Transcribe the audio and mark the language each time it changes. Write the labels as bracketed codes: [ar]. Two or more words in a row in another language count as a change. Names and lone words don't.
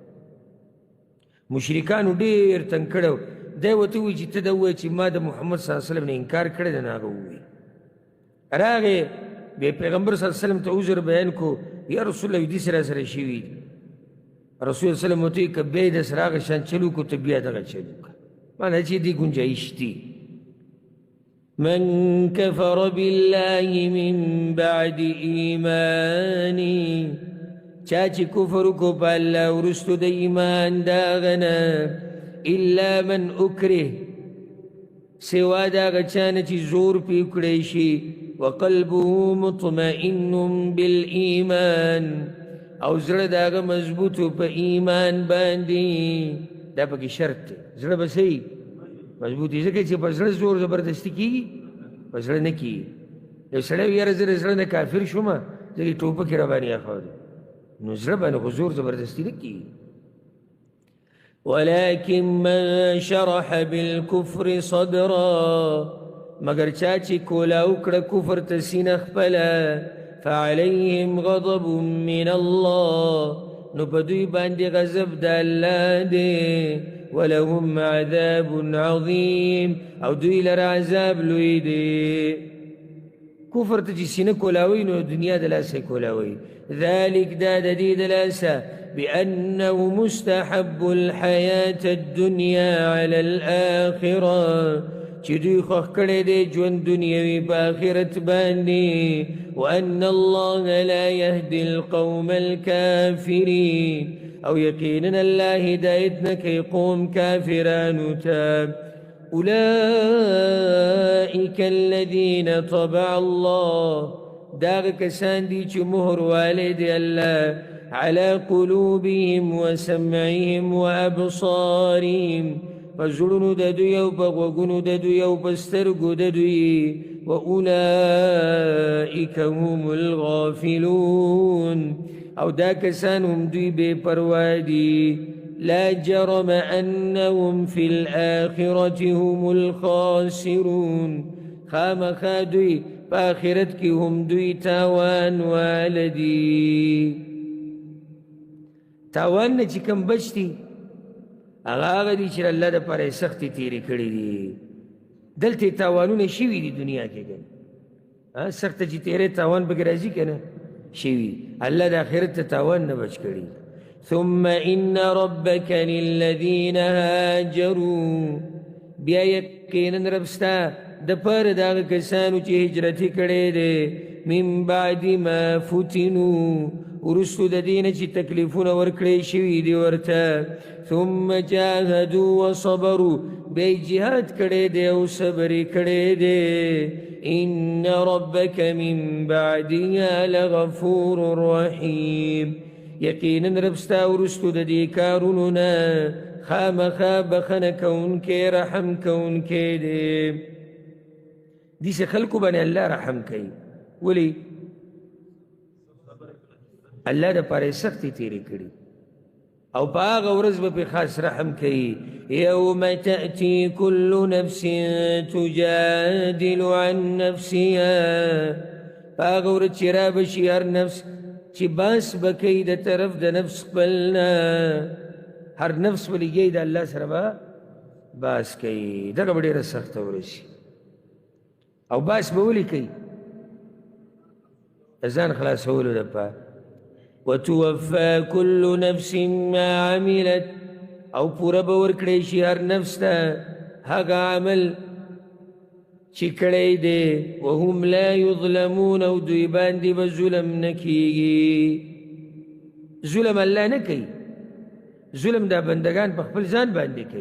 [ps] مشرکانو ډېر تنګ کړی دی ورته ووایي چې ته دا ووایه چې ما د محمد [ar] صلی الله علیه وسلم [ps] نه انکار کړی دی نو هغه ووایي راغې بیا پیغمبر [ar] صلی الله علیه وسلم [ps] ته عذر بیان کو یا رسول الله دې سره شوي دي رسول الله [ar] صلی الله علیه وسلم [ps] ورته وایي که بیا یې داسې هغه شان چل وکړو ته بیا دغه چل وکړه معنی چې دې گنجایش دي [ar] من كفر بالله من بعد إيمانه [ps] چا چې کفر کو په الله وروستو د ایمان د هغه نه الا [ar] من اکره [ps] سوا د هغه چا نه چې زور پې وکړی شي [ar] وقلبه مطمئن بالایمان [ps] او زړه د هغه مضبوطو په ایمان باندې دا پکې شرط دی زړه به صحیح مضبوط دی ځکه چې په زړه زور زبردستي کېږي په زړه نه کېږي یو سړی وي یاره زه د زړه نه کافر شومه ځکه ټوپک یې راباندې اخوا نو زړه باندې خو زور زبردستي نه کېږي [ar] ولكن من شرح بالكفر صدرا [ps] مگر چا چې کولاو کړه کفر ته سینه خپله [ar] فعليهم غضب من الله [ps] نو په دوی باندې غضب د الله دی [ar] ولهم عذاب عظیم [ps] او دوی لره عذاب لوی دی کفر ته چې سینه کولاوي نو دنیا د لاسه کولاوي ذلك دا د دې د لاسه [ar] بأنه مستحب الحياة الدنيا على الآخرة [ps] چې دوی خوښ کړی دی ژوند دنیوي په آخرت باندې [ar] وأن الله لا يهدي القوم الكافرين [ps] او یقینا الله هدایت نه کوي قوم کافرانو ته [ar] اولئک الذین طبع الله [ps] داغه کسان دي چې مهر والی دی الله [ar] على قلوبهم وسمعهم وابصارهم [ps] فزړونو د دوی او په غوږونو د دوی او په سترګو د دوی [ar] واولئک هم الغافلون [ps] او دا کسان هم دوی بے پروا دي [ar] لا جرم انهم في الاخرة هم الخاسرون [ps] خامخا دوی په آخرت کې هم دوی تاوان والدي تاوان نه چې کوم بچ دي هغه دي چې الله دپاره یې سختې تېرې کړي دي دلته تاوانونه شوي دي دنیا کې که سخته چې تېری تاوان پکې راځي که نه شوي الله د آخرت ته تاوان نه بچ کړي [ar] ثم ان ربك للذين هاجروا [ps] بیا یقینا رب ستا د پاره د هغه کسانو چې هجرت یې کړی دی [ar] من بعد ما [ps] فتنوا وروستو د دې نه چې تکلیفونه ورکړی شوي دي ورته [ar] ثم جاهدوا وصبروا [ps] بیا یې جهاد کړی دی او صبر یې کړی دی [ar] ان ربك من بعدها لغفور رحيم [ps] یقینا رب ستا وروستو د دې کارونو نه خامخا بخنه کوونکی رحم کوونکی دی داسې خلکو باندې الله رحم کوي ولې الله دپاره یې سختې تېرې کړي او په هغه ورځ به پې خاص رحم کوي. [ar] یوم تأتي كل نفس تجادل عن نفسها، [ps] په هغه ورځ چې را بشي هر نفس چې باس به کوي د طرف د نفس خپل نه، هر نفس به لګي د الله سره به باس کوي. دغه به ډېره سخته ورځ شي. او باس به ولې کوي؟ د ځان خلاصولو دپاره. [ar] وتوفى كل نفس ما عملت، [ps] او پوره به ورکړی شي هر نفس ته هغه عمل چې کړی دی. [ar] وهم لا یظلمون، [ps] او دوی باندې به ظلم نه کېږي. ظلم الله نه کوي، ظلم دا بندگان په خپل ځان باندې کوي.